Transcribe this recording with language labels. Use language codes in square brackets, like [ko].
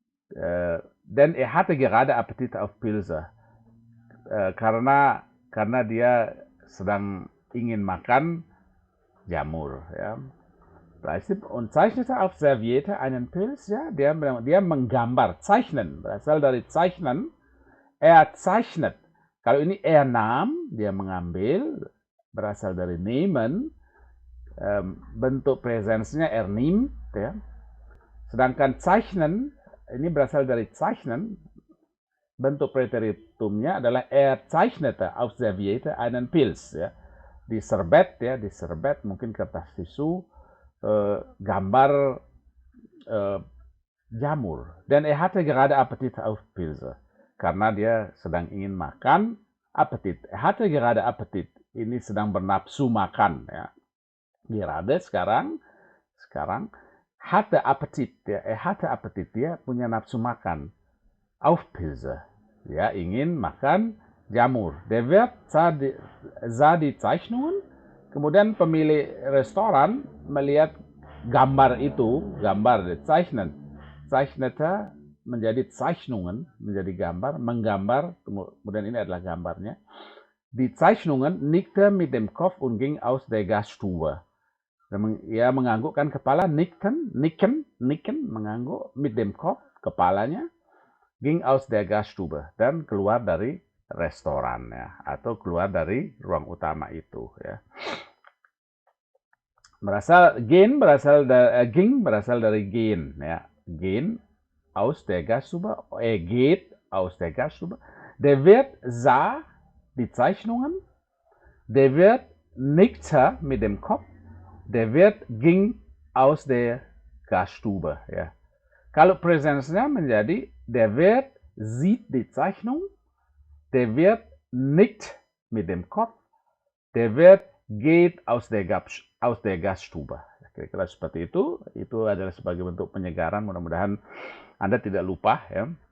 [de] Dan er hatte gerade Appetit auf Pilze. [id] Karena dia sedang ingin makan jamur ya. [de] Und zeichnete auf Serviette einen Pilz ya, [id] dia menggambar, [de] zeichnen, [id] berasal dari [de] zeichnen. Er zeichnet. [id] Kalau ini [de] er nahm, [id] dia mengambil, berasal dari nehmen. Bentuk presensnya [de] er nimmt [id] ya. Sedangkan zeichnen ini berasal dari zeichnen. Bentuk präteritumnya adalah [de] er zeichnete auf Serviette einen Pilz ya. [id] Di serbet ya, di serbet mungkin kertas tisu, gambar jamur. [de] Dan er hatte gerade Appetit auf Pilze. [id] Karena dia sedang ingin makan, [de] Appetit. Er hatte gerade Appetit. [id] Ini sedang bernafsu makan ya. [de] Gerade sekarang hatte Appetit ya. Er hatte Appetit, [id] dia punya nafsu makan. [de] Auf Pilze. [id] Ya, ingin makan jamur. [de] Der Wirt sah die Zeichnungen. [id] Kemudian pemilik restoran melihat gambar itu, gambar zeichnen. Zeichnete menjadi Zeichnungen, menjadi gambar, menggambar, kemudian ini adalah gambarnya. [de] Die Zeichnungen, nickte mit dem Kopf und ging aus der Gaststube. [id] Ia menganggukkan kepala, nicken, mengangguk, [de] mit dem Kopf, [id] kepalanya, [de] ging aus der Gaststube, [id] dan keluar dari restoran ya, atau keluar dari ruang utama itu ya. Ging berasal dari gehen ya. [de] Gehen aus der Gaststube, geht aus der Gaststube. Der Wirt sah die Zeichnungen, der Wirt nickte mit dem Kopf, der Wirt ging aus der Gaststube ya. [id] Kalau presensnya menjadi [de] der Wirt sieht die Zeichnung, der Wirt nicht mit dem Kopf, der Wirt geht aus der Gaststube. [id] Kira-kira seperti itu adalah sebagai bentuk penyegaran, mudah-mudahan Anda tidak lupa ya.